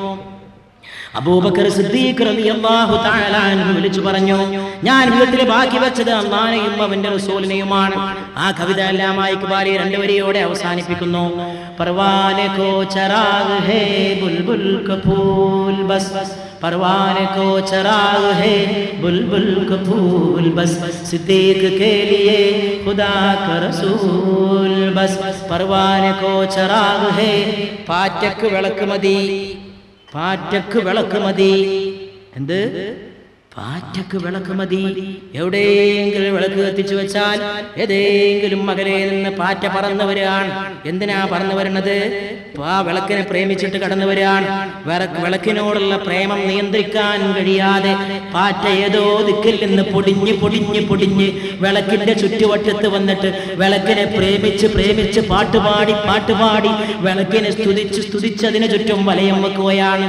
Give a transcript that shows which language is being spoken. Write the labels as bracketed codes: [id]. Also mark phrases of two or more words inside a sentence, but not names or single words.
[ml] അബൂബക്കർ സിദ്ദീഖ് [ar] رضي الله تعالى عنه [ml] വിളിച്ചു പറഞ്ഞു, ഞാൻ വീട്ടിൽ ബാക്കി വെച്ചത് അല്ലാഹുവിനെയും അവന്റെ റസൂലിനെയുമാണ്. ആ കവിത അല്ലാമാ ഇക്ബാലി രണ്ടുവരിയോടെ അവസാനിപ്പിക്കുന്നു. [ur] پروانے کو چراغ ہے بلبل کا پھول بس, پروانے کو چراغ ہے بلبل کا پھول بس، صدیق کے لیے خدا کا رسول بس. پروانے کو چراغ ہے, [ml] പാറ്റക്ക് വിളക്ക് മതി, പാറ്റക്ക് വിളക്ക് മതി. എന്ത്? പാറ്റക്ക് വിളക്ക് മതി. എവിടെയെങ്കിലും വിളക്ക് കത്തിച്ചു വെച്ചാൽ ഏതെങ്കിലും മകലെ നിന്ന് പാറ്റ പറന്നു വരികയാണ്. എന്തിനാ പറന്നു വരുന്നത്? ആ വിളക്കിനെ പ്രേമിച്ചിട്ട് കടന്നു വരികയാണ്. വിളക്കിനോടുള്ള പ്രേമം നിയന്ത്രിക്കാൻ കഴിയാതെ പാറ്റ ഏതോ ദിക്കിൽ നിന്ന് പൊടിഞ്ഞ് പൊടിഞ്ഞ് പൊടിഞ്ഞ് വിളക്കിന്റെ ചുറ്റുവട്ടത്ത് വന്നിട്ട് വിളക്കിനെ പ്രേമിച്ച് പ്രേമിച്ച് പാട്ടുപാടി പാട്ടുപാടി വിളക്കിനെ സ്തുതിച്ച് അതിനു ചുറ്റും വലയം വെക്കുകയാണ്.